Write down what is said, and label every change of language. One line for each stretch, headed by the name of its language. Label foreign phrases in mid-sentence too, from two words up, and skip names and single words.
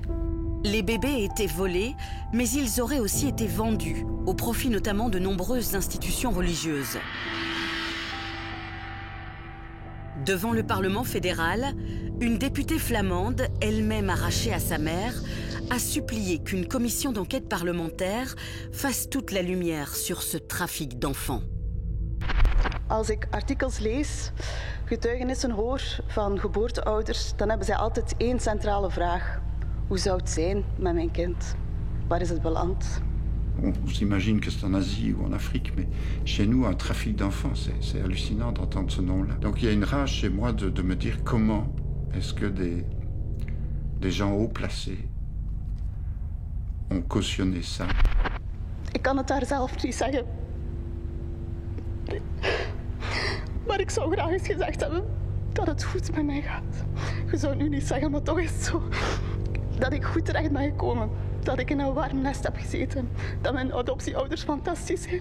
French: Les bébés étaient volés, mais ils auraient aussi été vendus, au profit notamment de nombreuses institutions religieuses. Devant le Parlement fédéral, une députée flamande, elle-même arrachée à sa mère, a supplié qu'une commission d'enquête parlementaire fasse toute la lumière sur ce trafic d'enfants.
Dutch: Als ik artikels lees, getuigenissen hoor van geboorteouders, dan hebben zij altijd één centrale vraag. Hoe zou het zijn met mijn kind? Waar is het beland?
French: On s'imagine que c'est en Asie ou en Afrique, mais chez nous, un trafic d'enfants, c'est hallucinant d'entendre ce nom-là. Donc il y a une rage chez moi de me dire comment est-ce que des gens haut placés ont cautionné ça.
Dutch: Ik kan het daar zelf niet zeggen. Maar ik zou graag eens gezegd hebben dat het goed met mij gaat. Je zou het nu niet zeggen, maar toch is het zo. Dat ik goed terecht ben gekomen. Dat ik in een warm nest heb gezeten. Dat mijn adoptieouders fantastisch zijn.